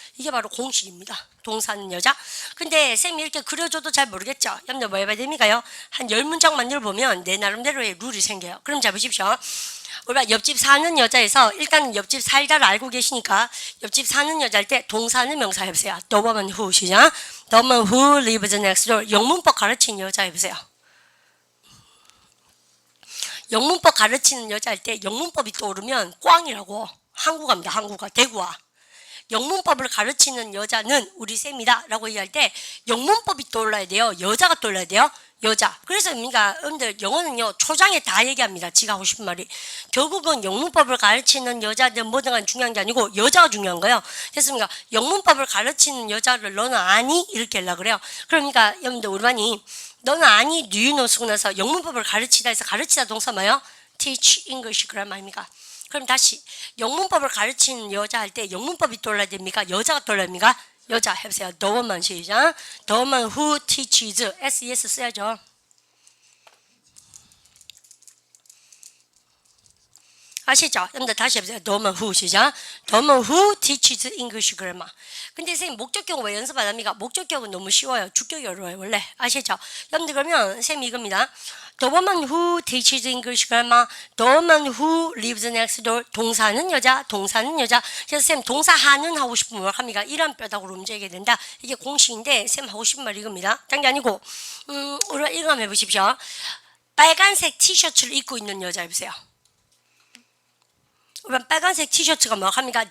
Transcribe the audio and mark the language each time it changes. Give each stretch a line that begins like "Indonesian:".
Korean: 이게 바로 공식입니다. 동사는 여자. 근데 쌤이 이렇게 그려줘도 잘 모르겠죠. 여러분들 뭐 해봐야 됩니까요? 한 10문장 만들어보면 내 나름대로의 룰이 생겨요. 그럼 잘 보십시오. 우리가 옆집 사는 여자에서 일단 옆집 살다를 알고 계시니까 옆집 사는 여자일 때 동사는 명사 해보세요.
English: The woman who,
Korean: 시작.
English: The woman who lives next door.
Korean: 영문법 가르치는 여자 해보세요. 영문법 가르치는 여자일 때 영문법이 떠오르면 꽝이라고. 한국어입니다. 한국어. 대구와. 영문법을 가르치는 여자는 우리 쌤이다 라고 얘기할 때 영문법이 떠올라야 돼요. 여자가 떠올라야 돼요. 여자. 그래서 여러분들 영어는요 초장에 다 얘기합니다. 지가 하고 싶은 말이. 결국은 영문법을 가르치는 여자든 뭐든 간 중요한 게 아니고 여자가 중요한 거예요. 됐습니까? 영문법을 가르치는 여자를 너는 아니? 이렇게 하려고 그래요. 그러니까 여러분들 우리 반이 너는 아니?
English: Do you know?
Korean: 쓰고 나서 영문법을 가르치다 해서 가르치다 동사 뭐예요?
English: Teach English
Korean: 그런 말입니까? 그럼 다시 영문법을 가르치는 여자 할 때 영문법이 떠올라야 됩니까? 여자가 떠올라야 됩니까? 여자 해보세요.
English: The woman
Korean: 시작.
English: The woman who teaches. SES
Korean: 써야죠. 아시죠? 여러분들 다시 해보세요.
English: The woman who
Korean: 시작.
English: The woman who teaches English grammar.
Korean: 근데 선생님 목적격은 왜 연습 안 합니까? 목적격은 너무 쉬워요. 주격이 어려워요. 원래 아시죠? 여러분들 그러면 선생님 이겁니다.
English: The woman who teaches English grammar. The woman who lives next door.
Korean: 동사는 여자. 동사는 여자. 그래서 쌤 동사하는 하고 싶으면 뭘 합니까? 이런 뼈다구로 움직이게 된다. 이게 공식인데 쌤 하고 싶은 말 이겁니다. 딴 게 아니고 우리가 이거 한번 해보십시오. 빨간색 티셔츠를 입고 있는 여자 해보세요. 빨간색 티셔츠가 뭐 합니까?